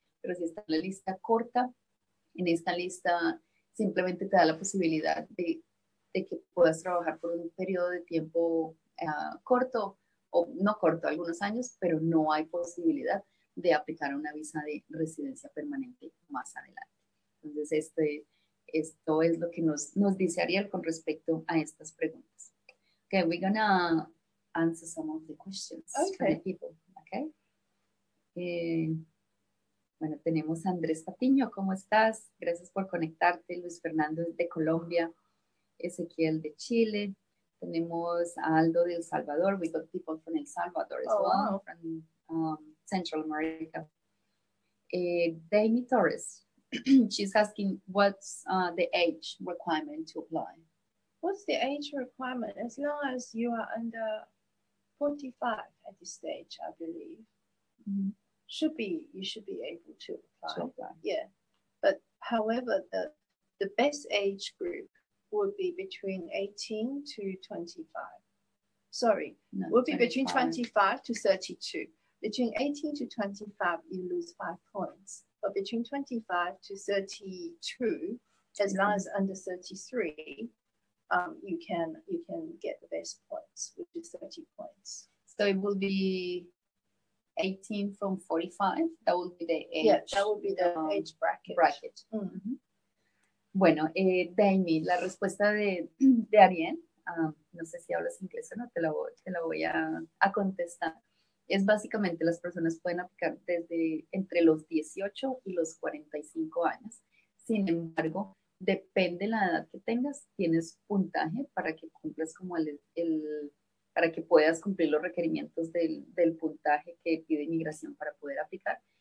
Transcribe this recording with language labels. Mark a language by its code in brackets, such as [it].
[es] Pero si está en la lista corta, en esta lista simplemente te da la posibilidad de que puedas trabajar por un periodo de tiempo corto, o no corto, algunos años, pero no hay posibilidad de aplicar una visa de residencia permanente más adelante. Entonces, esto es lo que nos dice Ariel con respecto a estas preguntas. [en] Okay, we're gonna answer some of the questions from the people, okay? [es] Bueno, tenemos a Andrés Patiño, ¿cómo estás? Gracias por conectarte. Luis Fernando de Colombia, Ezequiel de Chile, Tenemos a Aldo de El Salvador. [en] We got people from El Salvador as well, wow. from Central America. Dami Torres, she's asking what's the age requirement to apply? What's the age requirement? As long as you are under 45 at this stage, I believe. Mm-hmm. You should be able to apply. So, yeah, but however, the best age group would be between 18 to 25. Sorry, no, would be 25. between 25 to 32. Between 18 to 25, you lose 5 points. But between 25 to 32, as long as under 33, you can get the best points, which is 30 points. So it will be 18 from 45. That would be the age. Yeah, that would be the age bracket. Mm-hmm. [es] Bueno, Dami, la respuesta de Ariel, no sé si hablas inglés o no, te la voy a contestar. Es básicamente las personas pueden aplicar desde entre los 18 y los 45 años. Sin embargo, depende de la edad que tengas, tienes puntaje para que cumplas como para que puedas cumplir los requerimientos del puntaje que pide inmigración para poder aplicar.